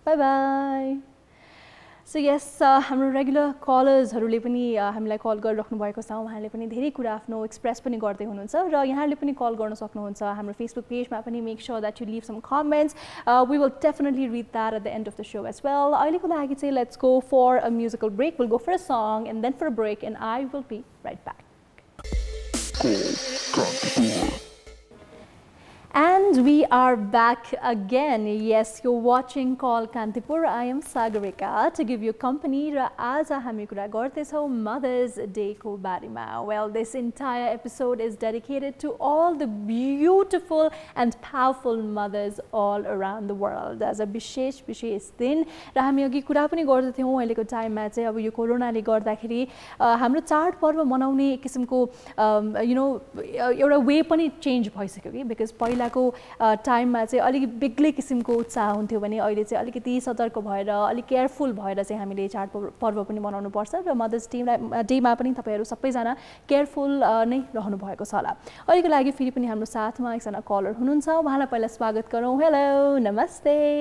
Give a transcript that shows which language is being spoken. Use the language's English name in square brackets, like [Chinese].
[English] bye bye so yes [Nepali] हाम्रो regular कलर्सहरूले पनि हामीलाई कल गरिराख्नु भएको छ उहाँहरूले पनि धेरै कुरा आफ्नो एक्सप्रेस पनि गर्दै हुनुहुन्छ र यहाँहरूले पनि कल गर्न सक्नुहुन्छ हाम्रो फेसबुक पेजमा पनि [English] make sure that you leave some comments we will definitely read that at the end of the so as well [Nepali] अहिलेको लागि चाहिँ [English] Let's go for a musical break will go for a song and then for a break and I will be right back And we are back again. Yes, you're watching Call Kantipur. I am Sagarika to give you company. [Nepali] Ra aaj hami kura gartechhau Mother's Day ko barema. [English] Well, this entire episode is dedicated to all the beautiful and powerful mothers all around the world. As a [Nepali] विशेष दिन र हामी अघि कुरा पनि गर्दैथ्यौँ अहिलेको टाइममा चाहिँ अब यो कोरोनाले गर्दाखेरि हाम्रो चाड पर्व मनाउने किसिमको [English] you know [Nepali] एउटा वे पनि चेन्ज भइसक्यो कि बिकज पहिलाको टाइममा चाहिँ अलिक बेग्लै किसिमको उत्साह हुन्थ्यो भने अहिले चाहिँ अलिकति सतर्क भएर अलिक केयरफुल भएर चाहिँ हामीले चाड पर्व पनि मनाउनु पर्छ र मदर्स डेमा पनि तपाईँहरू सबैजना केयरफुल नै रहनु भएको छ होला अहिलेको लागि फेरि पनि हाम्रो साथमा एकजना कलर हुनुहुन्छ उहाँलाई पहिला स्वागत गरौँ हेलो नमस्ते